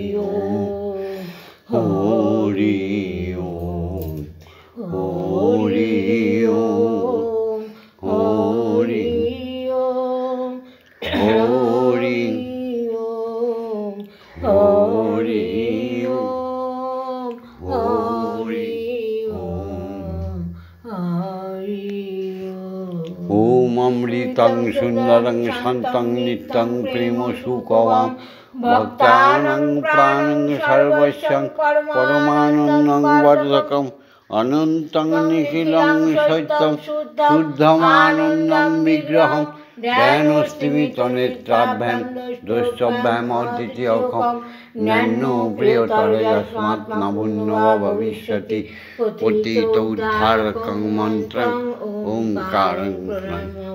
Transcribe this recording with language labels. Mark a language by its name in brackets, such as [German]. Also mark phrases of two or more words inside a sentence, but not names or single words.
[Sanskrit] ওম হরি ওম হরি ওম হরি ওম হরি ওম হরি ওম হরি ওম হরি ওম অমৃতং সুন্দরং শান্তং নিত্যং প্রেম সুখবাম ভক্তানাং প্রাণং সর্বস্যং পরমানন্দং বর্ধকম অনন্তং নিখিলং সত্যং শুদ্ধমানন্দং বিগ্রহম ধ্যানস্তিমিতনেত্রাভ্যাম দ্রষ্টব্যাম অদ্বিতীয়খম জ্ঞানো প্রিয়তরে যস্মাৎ নভূন্য ভবিষ্যতি পতিত উদ্ধারকং মন্ত্রং ওঙ্কারং প্রণমাম্যহম।